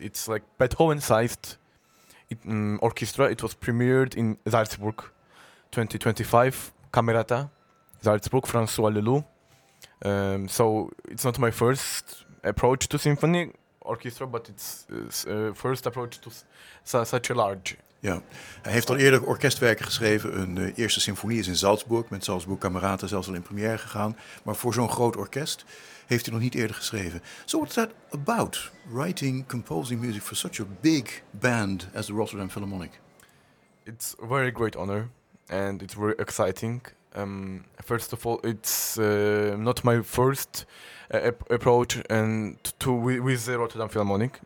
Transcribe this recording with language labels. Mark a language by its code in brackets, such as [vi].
[en] It's like Beethoven-sized orchestra. It was premiered in Salzburg. 2025, Camerata, Salzburg, François Leloup. So it's not my first approach to symphony orchestra, but it's first approach to such a large. [nl] Ja, hij heeft al eerder orkestwerken geschreven. Een eerste symfonie is in Salzburg, met Salzburg Camerata zelfs al in première gegaan. Maar voor zo'n groot orkest heeft hij nog niet eerder geschreven. [en] So what's that about, writing, composing music for such a big band as the Rotterdam Philharmonic? It's a very great honor. And it's very exciting. First of all, it's not my first approach and with the Rotterdam Philharmonic.